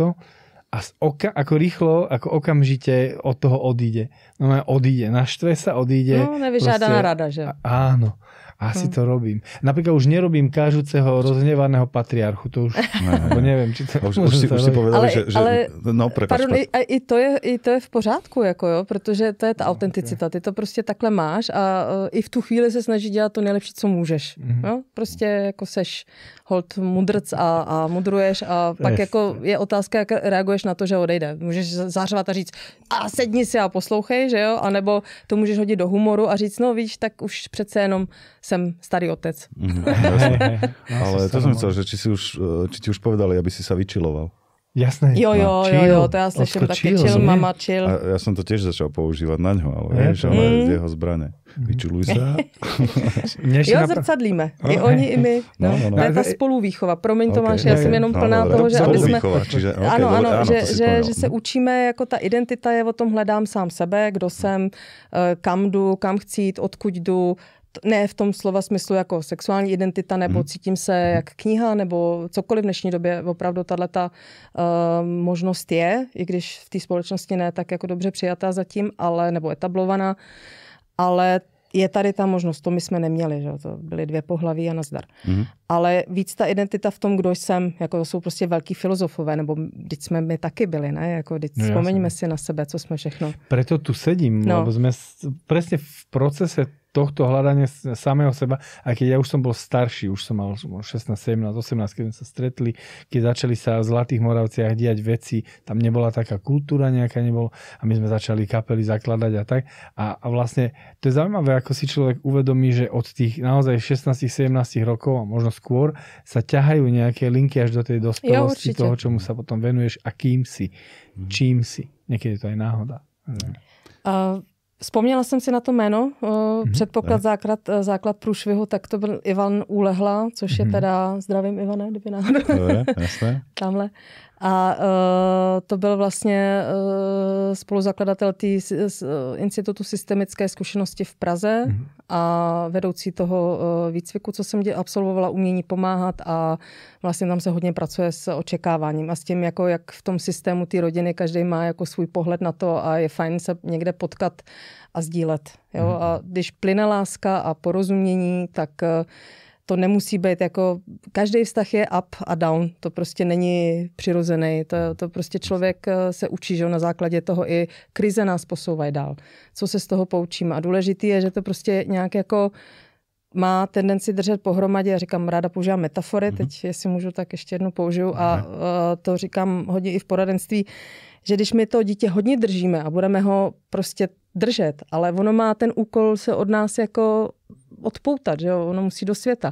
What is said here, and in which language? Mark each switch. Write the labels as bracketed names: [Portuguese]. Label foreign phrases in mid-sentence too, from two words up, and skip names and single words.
[Slovak] A ako rýchlo, ako okamžite od toho odíde. No odíde, naštve sa, odíde. [Czech] No, nevyžádaná rada, že? [Slovak] Áno, asi to robím. Napríklad už nerobím kážuceho rozhnevaného patriarchu, to už, alebo neviem, či to už si povedali, že no, prepáč. Pardon, [Czech] i to je v pořádku, jako jo, protože to je ta autenticita. Ty to prostě takhle máš a i v tu chvíli se snaží dělat to nejlepší, co můžeš. Jo? Prostě jako seš hold mudrc a mudruješ a pak jako je otázka, jak reaguješ na to, že odejde. Můžeš zářovat a říct a sedni si a poslouchej, že jo? A nebo to můžeš hodit do humoru a říct, no víš, tak už přece jenom jsem starý otec. [Slovak] Ale to som chcel, že či ti už povedali, aby si sa vyčiloval. Jasné. [Czech] Jo, to já slyším taky [English] chill, mama, chill. [Slovak] A ja som to tiež začal používať na ňo, ale vieš, ale z jeho zbrane. Vyčiluj sa. [Czech] Jo, zrcadlíme. I oni, i my. No. To je ta spoluvýchova. Promiň Tomáš, já jsem jenom plná toho, že aby jsme... Ano, že se učíme, jako ta identita je o tom, hledám sám sebe, kdo jsem, kam jdu, kam chci jít, odkud jdu. Ne v tom slova smyslu jako sexuální identita, nebo cítím se jak kniha, nebo cokoliv v dnešní době. Opravdu tato možnost je, i když v té společnosti ne tak jako dobře přijatá zatím, ale nebo etablovaná, ale je tady ta možnost, to my jsme neměli, že? To byly dvě pohlaví a nazdar. Ale víc ta identita v tom, kdo jsem, jako to jsou prostě velký filozofové, nebo vždyť jsme my taky byli, ne? Jako vždyť vzpomeňme si na sebe, co jsme všechno. [Slovak] Preto tu sedím, lebo sme presne v procese tohto hľadania samého seba, aj keď ja už som bol starší, už som mal 16, 17, 18, keď sme sa stretli, keď začali sa v Zlatých Moravciach diať veci, tam nebola taká kultúra nejaká, nebolo, a my sme začali kapely zakladať a tak. A vlastne to je zaujímavé, ako si človek uvedomí, že od tých naozaj 16, 17 rokov a možno skôr sa ťahajú nejaké linky až do tej dospelosti toho, čomu sa potom venuješ a kým si, čím si. Niekedy to aj náhoda. [Czech] Vzpomněla jsem si na to jméno, předpoklad základ průšvihu, tak to byl Ivan Úlehla, což je teda, zdravím Ivane, kdyby náhodou. Jasné. Tamhle. A to byl vlastně spoluzakladatel Institutu systemické zkušenosti v Praze a vedoucí toho výcviku, co jsem absolvovala, umění pomáhat a vlastně tam se hodně pracuje s očekáváním a s tím, jako jak v tom systému té rodiny každý má jako svůj pohled na to a je fajn se někde potkat a sdílet. Jo? A když plyne láska a porozumění, tak to nemusí být jako, každý vztah je [English] up a down, [Czech] to prostě není přirozený, to prostě člověk se učí, že na základě toho i krize nás posouvají dál. Co se z toho poučíme? A důležitý je, že to prostě nějak jako má tendenci držet pohromadě, já říkám, ráda používám metafory, teď jestli můžu, tak ještě jednu použiju a to říkám hodně i v poradenství, že když my to dítě hodně držíme a budeme ho prostě držet, ale ono má ten úkol se od nás jako odpoutat, že jo, ono musí do světa.